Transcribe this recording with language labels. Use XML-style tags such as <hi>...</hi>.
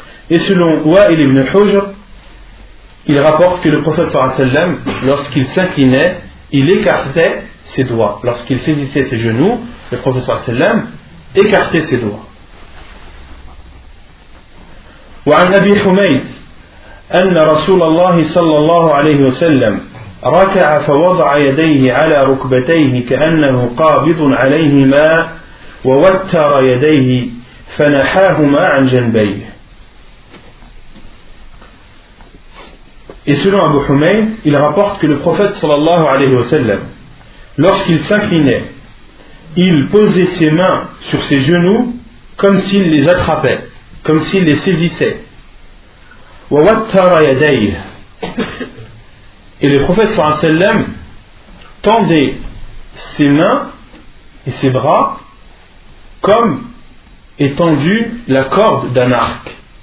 <fr>Et selon Wa'il ibn Hujr, il rapporte que le prophète sallallahu alayhi wa sallam, lorsqu'il s'inclinait, il écartait ses doigts. Lorsqu'il saisissait ses genoux, le prophète sallallahu alayhi wa sallam écartait ses doigts.</fr> <ar>وعن أبي حميد أن رسول الله صلى الله عليه وسلم ركع فوضع يديه على ركبتيه كأنه قابض عليهما ووتر يديه فنحاهما عن جنبيه.</ar> <fr>Et selon Abu Humayn, il rapporte que le prophète sallallahu alayhi wa sallam, lorsqu'il s'inclinait, il posait ses mains sur ses genoux comme s'il les attrapait, comme s'il les saisissait.</fr> <ar>Wa wattara yadayhi.</ar> <fr>Et le prophète sallallahu alayhi wa sallam tendait ses mains et ses bras comme étendu la corde d'un arc.</fr>